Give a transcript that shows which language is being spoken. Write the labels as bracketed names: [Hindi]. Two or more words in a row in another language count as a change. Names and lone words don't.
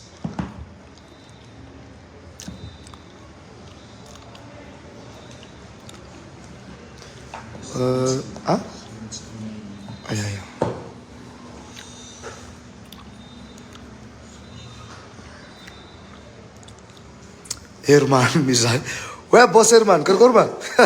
[Malagasy] Aia. Herman mizahy. [French] Ouais, boss Herman, [Malagasy] karakôry ma?